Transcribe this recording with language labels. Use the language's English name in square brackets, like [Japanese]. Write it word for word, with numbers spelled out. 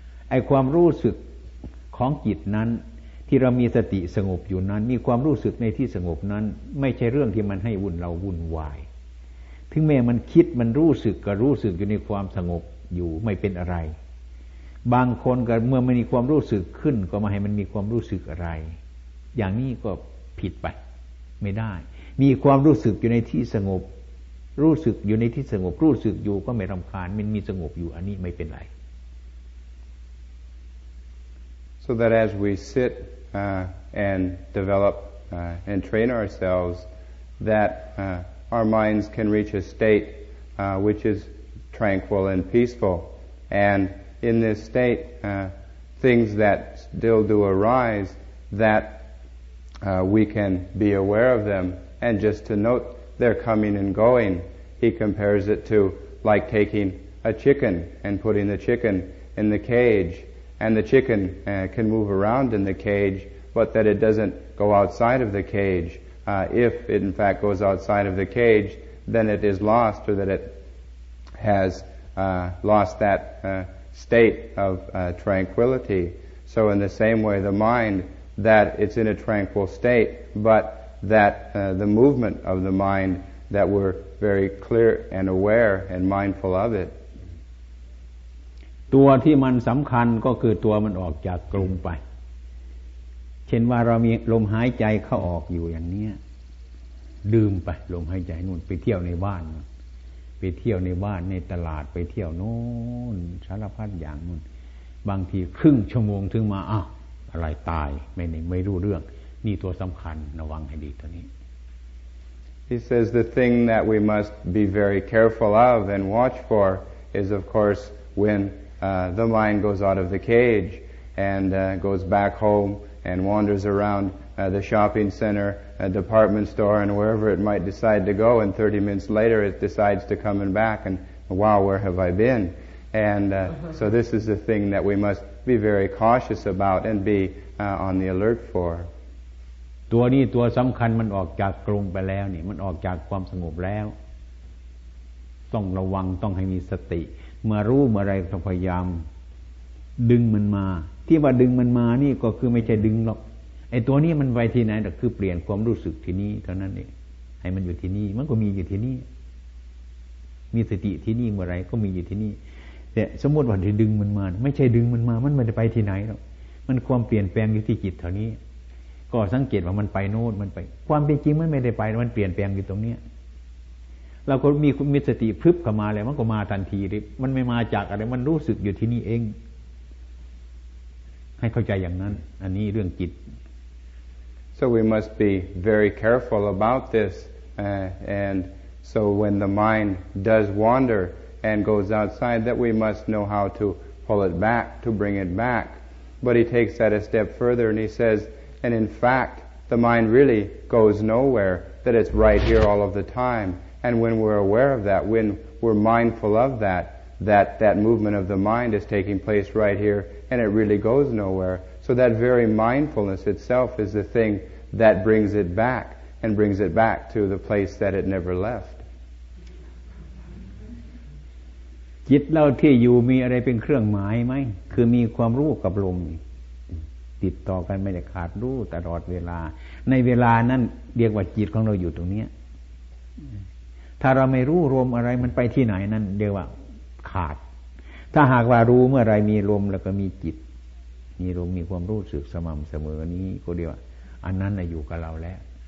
[Thai] ไอ้ความรู้สึกของจิตนั้นที่เรามีสติสงบอยู่นั้นมีความรู้สึกในที่สงบนั้นไม่ใช่เรื่องที่มันให้วุ่นเราวุ่นวายถึงแม้มันคิดมันรู้สึกก็รู้สึกอยู่ในความสงบอยู่ไม่เป็นอะไรบางคนก็เมื่อไม่มีความรู้สึกขึ้นก็มาให้มันมีความรู้สึกอะไรอย่างนี้ก็ผิดไปไม่ได้มีความรู้สึกอยู่ในที่สงบรู้สึกอยู่ในที่สงบรู้สึกอยู่ก็ไม่รำคาญมันมีสงบอยู่อันนี้ไม่เป็นไร [English] So that as we sit uh, and develop uh, and train ourselves that uh, our minds can reach a state uh, which is tranquil and peaceful andIn this state, uh, things that still do arise, that uh, we can be aware of them, and just to note their coming and going. He compares it to like taking a chicken and putting the chicken in the cage, and the chicken uh, can move around in the cage, but that it doesn't go outside of the cage. Uh, if it in fact goes outside of the cage, then it is lost, or that it has uh, lost that uh,state of uh, tranquility. So in the same way, the mind, that it's in a tranquil state, but that uh, the movement of the mind, that we're very clear and aware and mindful of it. [Thai] ตัวที่มันสำคัญก็คือตัวมันออกจากกรงไปเช่นว่าเรามีลมหายใจเข้าออกอยู่อย่างเนี้ยลืมไปลมหายใจนู่นไปเที่ยวในบ้านไปเที่ยวในบ้านในตลาดไปเที่ยวโน่นสารพัดอย่างนู่นบางทีครึ่งชั่วโมงถึงมาอ้าวอะไรตายไม่ได้ไม่รู้เรื่องนี่ตัวสำคัญระวังให้ดีตัวนี้ [English] He says the thing that we must be very careful of and watch for is of course when uh, the mind goes out of the cage and uh, goes back home and wanders around uh, the shopping center, a department store, and wherever it might decide to go, and thirty minutes later it decides to come and back, and wow, where have I been? And uh, uh-huh. so this is the thing that we must be very cautious about and be uh, on the alert for. [Thai] ตัวนี้ตัวสำคัญมันออกจากกรงไปแล้วนี่มันออกจากความสงบแล้วต้องระวังต้องให้มีสติเมื่อรู้เมื่อไรต้องพยายามดึงมันมาที่ว่าดึงมันมานี่ก็คือไม่ใช่ดึงหรอกไอ้ตัวนี้มันไปที่ไหนแต่คือเปลี่ยนความรู้สึกที่นี่เท่านั้นเองให้มันอยู่ที่นี่มันก็มีอยู่ที่นี่ มีสติที่นี่เมื่อไรก็มีอยู่ที่นี่แต่สมมติว่าที่ดึงมันมาไม่ใช่ดึงมันมามันไม่ได้ไปที่ไหนหรอกมันความเปลี่ยนแปลงอยู่ที่จิตเท่านี้ก็สังเกตว่ามันไปโน่นมันไปความเป็นจริงมันไม่ได้ไปมันเปลี่ยนแปลงอยู่ตรงนี้เราก็มีมีสติพรึบเข้ามาแล้วมันก็มาทันทีเลยมันไม่มาจากอะไรมันรู้สึกอยู่ที่นี่เองให้เข้าใจอย่างนั้นอันนี้เรื่องจิต [English] So we must be very careful about this uh, and so when the mind does wander and goes outside that we must know how to pull it back to bring it back but he takes that a step further and he says And in fact, the mind really goes nowhere, that it's right here all of the time. And when we're aware of that, when we're mindful of that, that that movement of the mind is taking place right here, and it really goes nowhere. So that very mindfulness itself is the thing that brings it back, and brings it back to the place that it never left. [Thai] จิตเราที่อยู่มีอะไรเป็นเครื่องหมายไหมคือมีความรู้กับลมติดต่อกันไม่ได้ขาดรู้ตลอดเวลาในเวลานั้นเรียกว่าจิตของเราอยู่ตรงนี้ถ้าเราไม่รู้ลมอะไรมันไปที่ไหนนั่นเรียกว่าขาดถ้าหากว่ารู้เมื่อไรมีลมแล้วก็มีจิตมีลมมีความรู้สึกสม่ำเสมอนี้ก็เรียกว่าอันนั้นน่ะอยู่กับเราแล้ว